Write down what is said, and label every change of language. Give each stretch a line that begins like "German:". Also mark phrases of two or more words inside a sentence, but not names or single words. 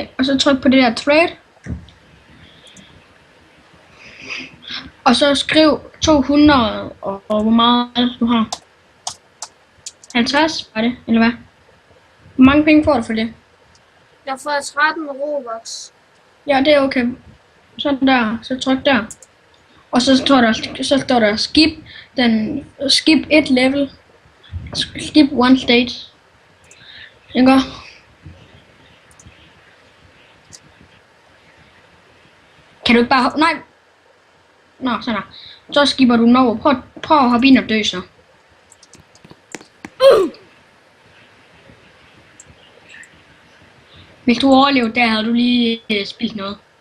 Danish: Og så tryk på det der trade. Og så skriv 200 og hvor meget du har. 50 var det, eller hvad? Hvor mange penge får du for det? Jeg får 13 Robux. Ja, det er okay. Sådan der, så tryk der. Og så står der skip et level.
English: Skip one stage.
Danish: Ikke? Kan du ikke bare nej. Nå, sådan der. Så skipper du den over. Prøv at hoppe ind og dø så. Hvis du overlevede der, havde du lige spildt noget.